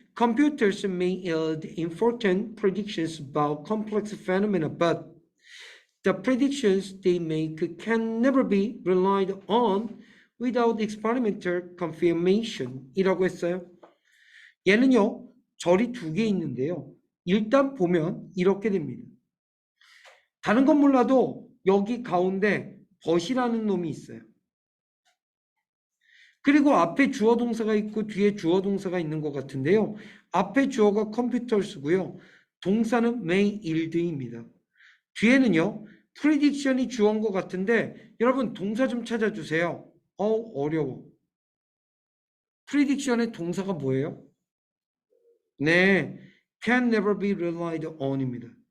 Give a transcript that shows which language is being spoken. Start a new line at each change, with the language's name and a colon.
English: computers may yield important predictions about complex phenomena, but the predictions they make can never be relied on without experimental confirmation
Korean: 이라고 했어요. 얘는요, 절이 두 개 있는데요. 일단 보면 이렇게 됩니다. 다른 건 몰라도 여기 가운데 벗이라는 놈이 있어요. 그리고 앞에 주어 동사가 있고 뒤에 주어 동사가 있는 것 같은데요. 앞에 주어가 컴퓨터스고요. 동사는 may yield입니다. 뒤에는요. prediction이 주어인 것 같은데 여러분 동사 좀 찾아주세요. 어려워. prediction의 동사가 뭐예요? 네,
English: can never be relied on입니다.